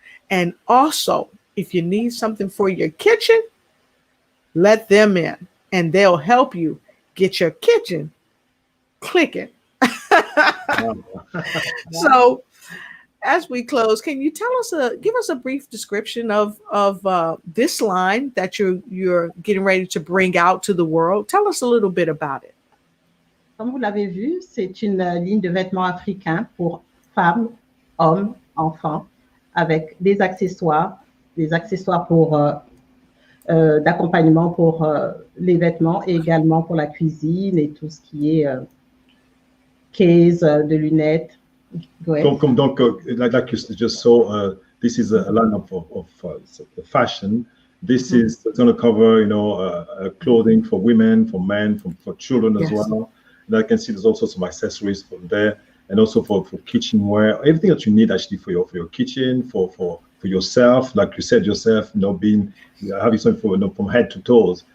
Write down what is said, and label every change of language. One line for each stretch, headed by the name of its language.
English: And also, if you need something for your kitchen, let them in and they'll help you get your kitchen clicking. So as we close, can you give us a brief description of this line that you're getting ready to bring out to the world? Tell us a little bit about it.
French: Comme vous l'avez vu, c'est une ligne de vêtements africains pour femmes, hommes, enfants, avec des accessoires pour d'accompagnement pour les vêtements et également pour la cuisine et tout ce qui est case de lunettes.
English: Donc, like you just saw, this is a lineup of fashion. This is going to cover, clothing for women, for men, for children as well. And I can see there's also some accessories from there, and also for kitchenware, everything that you need actually for your kitchen, for yourself, like you said yourself, having something from head to toes.